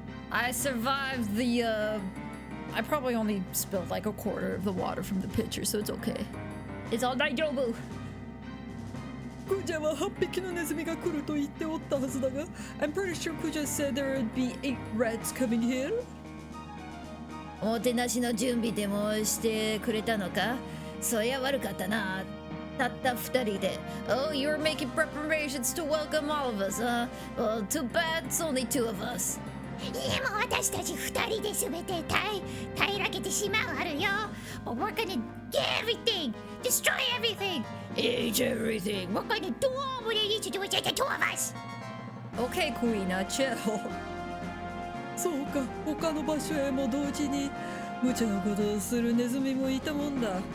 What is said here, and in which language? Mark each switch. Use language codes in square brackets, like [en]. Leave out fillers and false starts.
[en] I survived the I probably only spilled like a quarter of the water from the pitcher, so it's okay. It's all daijoubu. [ja] クジャは8匹のネズミが来ると言っておったはずだが [en] I'm pretty sure Kuja said there would be 8 rats coming here. [ja] おもてなしの準備でもしてくれたのか？そりゃ悪かったな。たった2人で。 [en] Oh, you were making preparations to welcome all of us, huh? Well, too bad it's only 2 of us. [ja] でも私たち2人で全て平らげてしまうあるよ。 [en] But we're gonna get everything! Destroy everything! Eat everything. We're gonna do all we need to do with just the 2 of us! Okay, Kuina, chill. [ja] そうか、他の場所へも同時に無茶なことをするネズミもいたもんだ。